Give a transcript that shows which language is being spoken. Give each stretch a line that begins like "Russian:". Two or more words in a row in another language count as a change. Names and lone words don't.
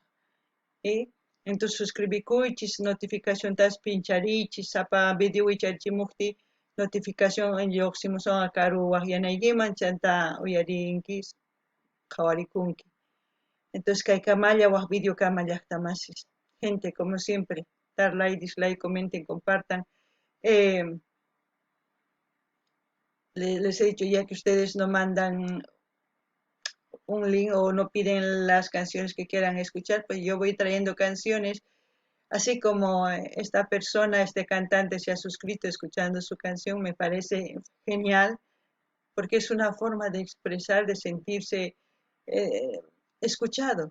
Quechua: Entonces suscribikuychis, notificaciontas pinchariychis, sapa video wicharichimukti notificación lluqsimusonqa karu waqyanaykiman chanta uyarinkis qhawarikunki. Entonces kay kamalla waq video kama llaqtamasis.
Spanish: Gente, como siempre, dar like, dislike, comenten, compartan. Les he dicho ya que ustedes no mandan un link o no piden las canciones que quieran escuchar, pues yo voy trayendo canciones, así como esta persona, este cantante se ha suscrito escuchando su canción, me parece genial, porque es una forma de expresar, de sentirse escuchado.